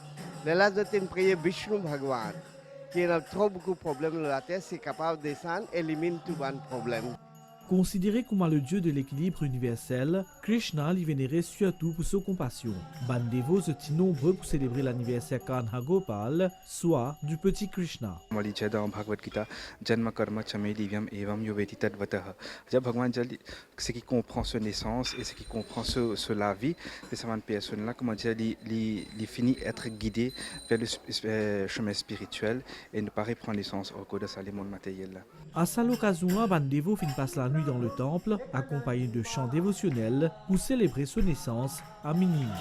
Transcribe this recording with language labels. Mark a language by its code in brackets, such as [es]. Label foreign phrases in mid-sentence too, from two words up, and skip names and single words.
[fr] Là, c'est une prière Vishnu Bhagwan, qui a trop beaucoup de problèmes sur la terre, c'est capable de descendre, élimine tout le problème. Considéré comme le dieu de l'équilibre universel, Krishna l'y vénérait surtout pour sa compassion. Bandévos étaient nombreux pour célébrer l'anniversaire Kanha Gopal, soit du petit Krishna. [sa] dans Bhagavad Gita, Janma Karma Chame Divyam Evam Yoveti Tadvataha. [fr] Bhagwan ce qui comprend sa naissance et ce qui comprend la vie de cette personne-là, comment dire, il finit être guidé vers le chemin spirituel et ne pas reprendre naissance au cours de ce monde matériel. À cette occasion, Bandévos finit passe la nuit dans le temple, accompagné de chants dévotionnels pour célébrer son naissance à minuit.